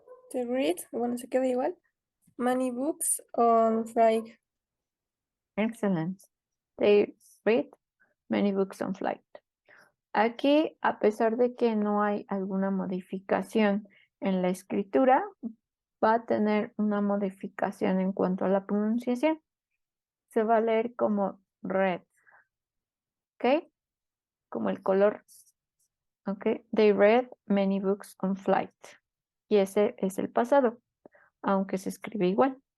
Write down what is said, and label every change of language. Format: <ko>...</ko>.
<en>The read,</en> <es>bueno, se queda igual.</es> <en>Many books on flight. Excellent. They read many books on flight.</en> <es>Aquí, a pesar de que no hay alguna modificación en la escritura, va a tener una modificación en cuanto a la pronunciación. Se va a leer como red. ¿Ok? Como el color. ¿Ok?</es> <en>They read many books on flight.</en> <es>Y ese es el pasado, aunque se escribe igual.</es>